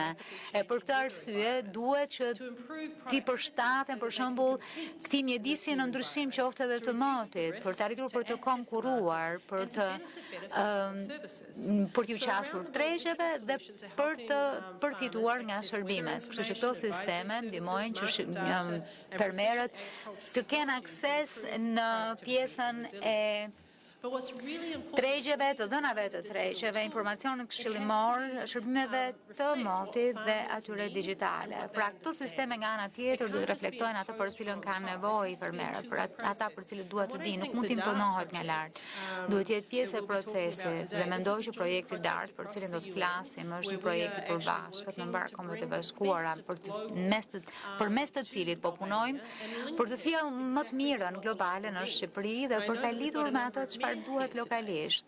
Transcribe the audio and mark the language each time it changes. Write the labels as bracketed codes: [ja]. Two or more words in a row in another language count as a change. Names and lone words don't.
[sq] E për këtë arsye duhet që ti përshtaten për shembull këtij mjedisi në ndryshim qoftë edhe të motit, për të arritur për të konkuruar, për të ju qasur tregjeve dhe për të përfituar nga shërbimet. Kështu që këto sisteme ndihmojnë që fermerët të kenë akses në pjesën e [en] But what's really important [sq] tregjeve, të dhënave të tregjeve, informacionin këshillimor, shërbimeve të motit dhe atyre digjitale. Pra këto sisteme nga ana tjetër duhet reflektojnë atë për cilën kanë nevojë fermerët, për ata për cilët duhet të dinë, nuk mund të imponohet nga lart. Duhet të jetë pjesë e procesit dhe mendoj që projekti DART për cilin do të flasim është një projekt i përbashkët në mbar Kombet e Bashkuara përmes të cilit po punojmë për të sjellë më të mirën globale në Shqipëri dhe për ta lidhur me atë çfarë duhet lokalisht.